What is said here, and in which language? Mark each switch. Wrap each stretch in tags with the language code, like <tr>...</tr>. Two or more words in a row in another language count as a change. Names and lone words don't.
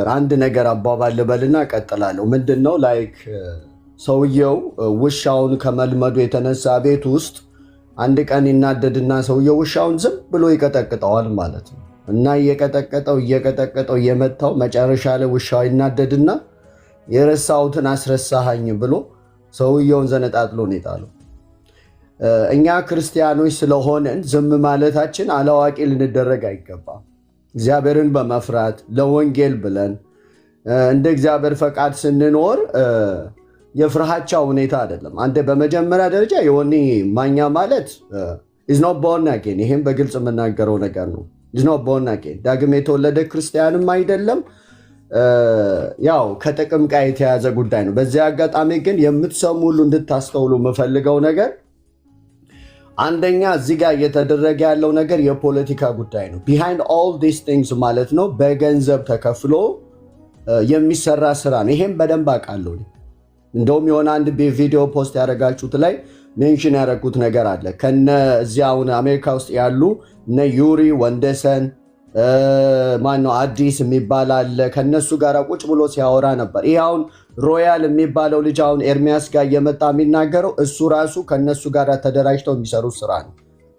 <am>አንድ ነገር አባባል ልበልና ቀጥላለሁ። ምንድነው ላይክ ሰውየው ውሻውን ከመልመዱ የተነሳ ቤት ውስጥ አንድ ቀን ይናደድና ሰውየው ውሻውን ዝም ብሎ ይቀጠቅጠዋል ማለት ነው። እና እየቀጠቀጠው እየመታው መጨረሻ ላይ ውሻው ይናደድና የረሳሁትን አስረሳኸኝ ብሎ ሰውየውን ዘነጣጥሎ ነው የጣለው። እኛ ክርስቲያኖች ስለሆነን ዝም ማለታችን አላዋቂ ልንደረግ አይገባም። እግዚአብሔርን በመፍራት ለወንጌል ብለን እንደ እግዚአብሔር ፈቃድ ስንኖር የፍርሃቻ ሁኔታ አይደለም። አንተ በመጀመሪያ ደረጃ የሆነ ማኛ ማለት</am> <en>is not born again።</en> <am>ይሄም በግልጽ የምናገረው ነገር ነው።</am> <en>is not born again</en> <am>ዳግም የተወለደ ክርስቲያንም አይደለም። ያው ከጥቅም ጋር የተያዘ ጉዳይ ነው። በዚህ አጋጣሚ ግን የምትሰሙ ሁሉ እንድታስተውሉ የምፈልገው ነገር አንደኛ እዚህ ጋር እየተደረገ ያለው ነገር የፖለቲካ ጉዳይ ነው።</am> <en>behind all these things</en> <am>ማለት ነው በገንዘብ ተከፍሎ የሚሰራ ስራ ነው። ይሄም በደንብ አውቃለሁ። እንደውም የሆነ አንድ ቪዲዮ ፖስት ያደረጋችሁት ላይ ሜንሽን ያደረጉት ነገር አለ። ከነ እዚያውን አሜሪካ ውስጥ ያሉ እነ ዩሪ ወንደሰን ማነው አዲስ የሚባል አለ። ከነሱ ጋር ቁጭ ብሎ ሲያወራ ነበር። ይሄውን ሮያል የሚባለው ልጅ አሁን ኤርሚያስ ጋር እየመጣ የሚናገረው እሱ ራሱ ከነሱ ጋር ተደራጅተው የሚሰሩት ስራ ነው።</am>